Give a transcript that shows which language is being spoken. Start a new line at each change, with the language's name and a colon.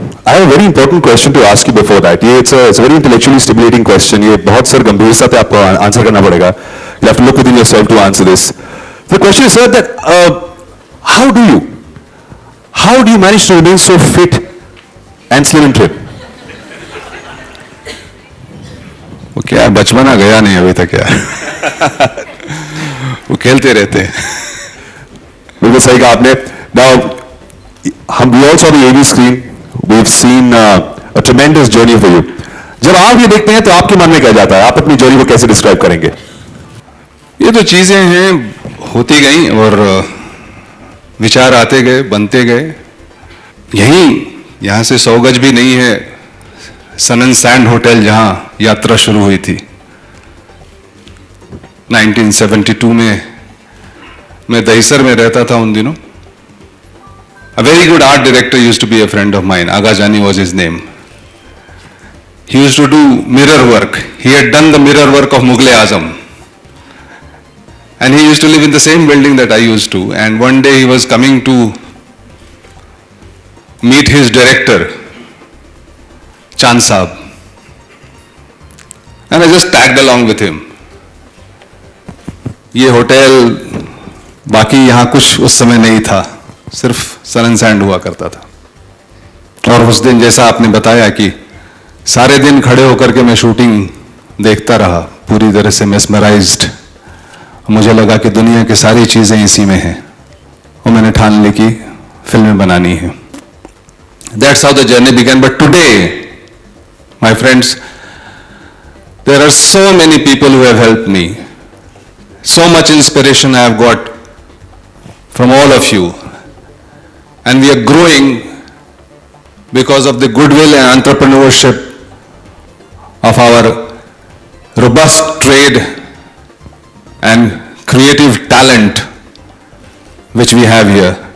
English: I have a very important question to ask you before that. It's a very intellectually stimulating question.
Hindi: ये बहुत sir गंभीरता से आपको answer करना पड़ेगा.
English: You have to look within yourself to answer this. The question is, sir, that how do you manage to remain so fit and slim and trim?
Hindi: वो क्या बचपना गया नहीं अभी तक यार. वो खेलते रहते हैं. बिल्कुल सही कहा आपने.
English: Now, we all saw the AV screen. We've seen a tremendous journey for you.
Hindi: जब आप ये देखते हैं तो आपके मन में क्या जाता है? आप अपनी जर्नी को कैसे डिस्क्राइब करेंगे? ये तो चीजें हैं होती गई और विचार आते गए बनते गए. यहाँ से 100 गज भी नहीं है सन एंड सैंड होटल जहां यात्रा शुरू हुई थी 1972 में. मैं दहीसर में रहता था उन दिनों.
English: A very good art director used to be a friend of mine. Aga Jani was his name. He used to do mirror work. He had done the mirror work of Mughal Azam. And he used to live in the same building that I used to. And one day he was coming to meet his director, Chand Saab. And I just tagged along with him.
Hindi: ये hotel बाकी यहाँ कुछ उस समय नहीं था, सिर्फ सन and sand हुआ करता था. और उस दिन जैसा आपने बताया कि सारे दिन खड़े होकर के मैं शूटिंग देखता रहा, पूरी तरह से मेस्मराइज्ड. मुझे लगा कि दुनिया की सारी चीजें इसी में हैं और मैंने ठान ली कि फिल्में बनानी है.
English: That's how the journey began. But today, my friends, there are so many people who have helped me. So much inspiration I have got from all of you. And we are growing because of the goodwill and entrepreneurship of our robust trade and creative talent which we have here.